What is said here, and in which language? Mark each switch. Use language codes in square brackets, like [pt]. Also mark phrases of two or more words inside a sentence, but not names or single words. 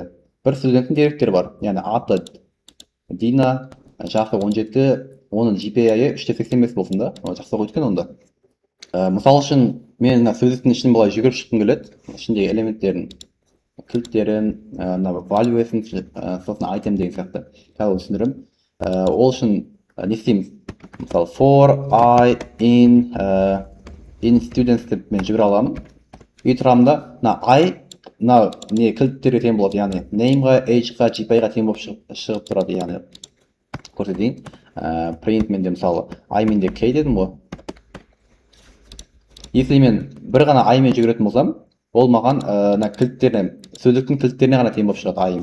[kk] Бір студенттің деректері бар. Яғни аты Дина, жасы 17, оның GPA-ы 3.85 болсын да. Жақсы өткен онда. Мысалы үшін мен сөздіктің ішін былай жүгіріп шыққым келеді. Ішіндегі элементтерін, кілттерін, value'сын, сосын item деген сияқты. Тағы түсіндірем. Ол үшін не істейміз? Мысалы [en] for I in students [kk] деп мен жүгіре аламын. И тұрамын да, I не кілттерге тең болады, яғни name-ға, age-ға, GPA-ға тең болып шығып тұрады, яғни көрсетейін. Print менде мысалы I менде K дедім ғой. Если мен бір ғана I мен жүгіретін болсам, ол маған сөздіктің кілттеріне ғана тең болып шығады I-ым.